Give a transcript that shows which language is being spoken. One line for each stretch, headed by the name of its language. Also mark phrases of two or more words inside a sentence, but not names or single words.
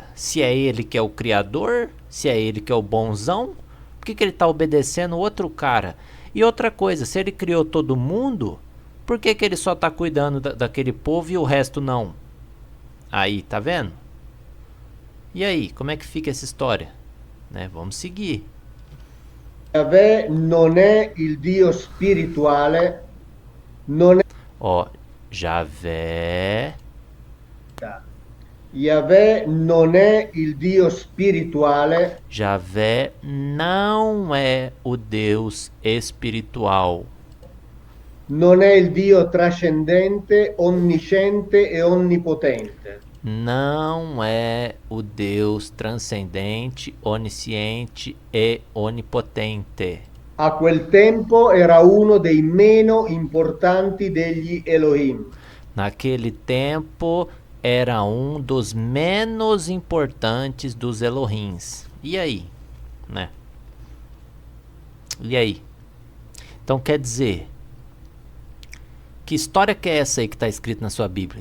Portuguese: Se é ele que é o criador, se é ele que é o bonzão, por que ele está obedecendo outro cara? E outra coisa, se ele criou todo mundo, Por que ele só está cuidando daquele povo e o resto não? Aí, tá vendo? E aí, como é que fica essa história? Né? Vamos seguir.
Italian: Yahweh non è il Dio spirituale, non è
Portuguese: Ó, Javé.
Italian: Yahweh non è il Dio spirituale,
Portuguese: Javé não é o Deus espiritual.
Italian: non è il Dio trascendente, onnisciente e onnipotente.
Portuguese: Não é o Deus transcendente, onisciente e onipotente.
Italian: A quel tempo era uno dei meno importanti degli Elohim.
Portuguese: Naquele tempo era um dos menos importantes dos Elohims. E aí? Né? E aí? Então quer dizer, que história que é essa aí que está escrito na sua Bíblia?